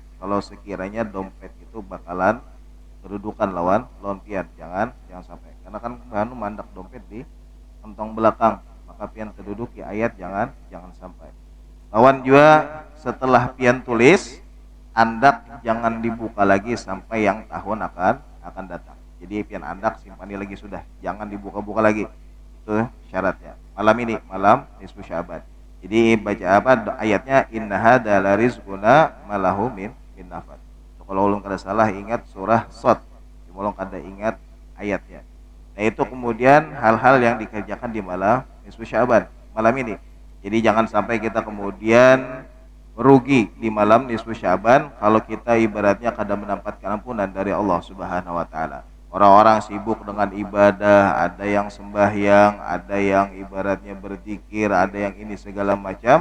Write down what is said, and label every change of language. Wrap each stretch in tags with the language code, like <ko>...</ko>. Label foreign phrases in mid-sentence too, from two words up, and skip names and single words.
<bjn>Kalau sekiranya dompet itu bakalan kedudukan lawan pian, jangan sampai, karena kan bahanu mandak dompet di kantong belakang, maka pian keduduki ayat jangan sampai. Lawan juga setelah pian tulis, andak jangan dibuka lagi sampai yang tahun akan datang. Jadi pian andak simpan lagi sudah, jangan dibuka-buka lagi.</bjn> <id>Itu syaratnya. Malam ini, malam nisfu Sya'ban. Jadi baca apa ayatnya,</id> <ar>إن هذا لرزقنا ما له من نفاد.</ar> <bjn>Kalau ulun kada salah ingat surah Shad. Cuma ulun kada ingat ayatnya.</bjn> <id>Nah, itu kemudian hal-hal yang dikerjakan di malam nisfu Sya'ban, malam ini. Jadi jangan sampai kita kemudian rugi di malam nisfu Sya'ban kalau kita ibaratnya kada mendapatkan ampunan dari Allah</id> <ar>سبحانه وتعالى.</ar> <id>Orang-orang sibuk dengan ibadah, ada yang sembahyang, ada yang ibaratnya berzikir, ada yang ini segala macam.</id>